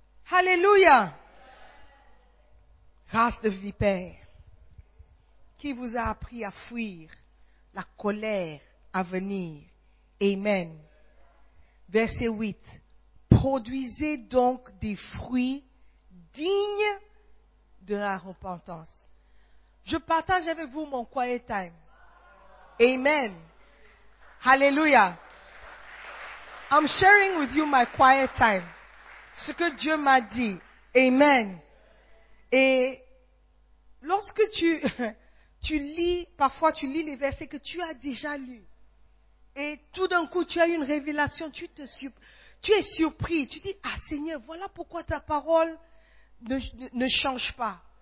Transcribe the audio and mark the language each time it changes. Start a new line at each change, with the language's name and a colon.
French: Alléluia. Race de vipères, qui vous a appris à fuir la colère à venir? Amen. Verset 8. Produisez donc des fruits dignes de la repentance. Je partage avec vous mon
English: quiet time.
French: Amen. Alléluia.
English: I'm sharing with you my quiet time.
French: Ce que Dieu m'a dit. Amen. Et lorsque tu lis, parfois tu lis les versets que tu as déjà lus. Et tout d'un coup, tu as une révélation, tu es surpris, tu dis, ah Seigneur, voilà pourquoi ta parole ne change pas.